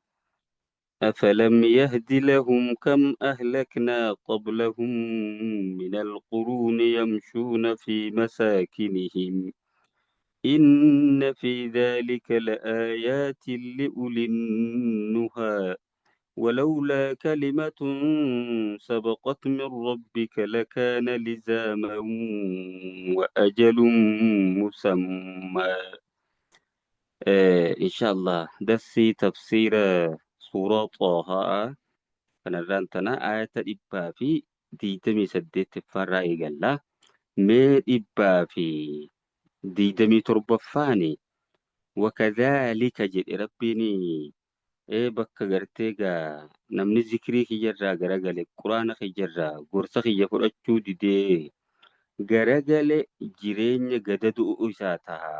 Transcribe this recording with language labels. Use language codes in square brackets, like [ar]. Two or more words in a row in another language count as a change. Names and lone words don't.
[ar] أفلم يهد لهم كم أهلكنا قبلهم من القرون يمشون في مساكنهم إن في ذلك لآيات لأولي النهى ولولا كلمة سبقت من ربك لكان لزاما وأجل مسمى. إن شاء الله دسي تفسير سورة طه. [om] kanarraan tana ayata dhibbaa fi 28 eegalla. Mee dhibbaa fi 27 wakadhaalika jedhe rabbiin bakka gartee gaa namni zikrii kiyyarraa garagale quraana kiyyarraa gorsa kiyya fudhachuu didee garagale jireenya gadaduu isaa taha.